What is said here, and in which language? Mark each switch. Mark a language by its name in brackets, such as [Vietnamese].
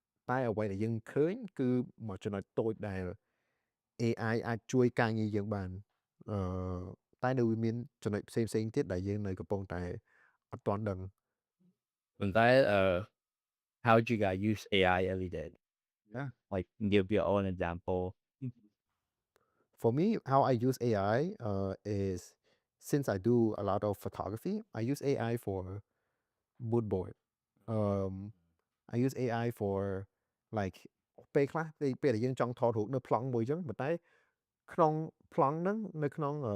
[Khmer] តែអ្វីដែលយើងឃើញគឺមួយចំណុចតូចដែល AI អាចជួយការងារយើងបានតែនៅវាមានចំណុចផ្សេងទៀតដែលយើងនៅកំពុងតែអត់ទាន់ដឹង [English] But that how do you guys use AI every day? Yeah. Like give your own example. For me, how I use AI is since I do a lot of photography, I use AI for mood board. I use AI for like [Khmer] ពេលខ្លះពេលដែលយើងចង់ថតរូបនៅប្លង់មួយអញ្ចឹងប៉ុន្តែក្នុងប្លង់ហ្នឹងនៅក្នុង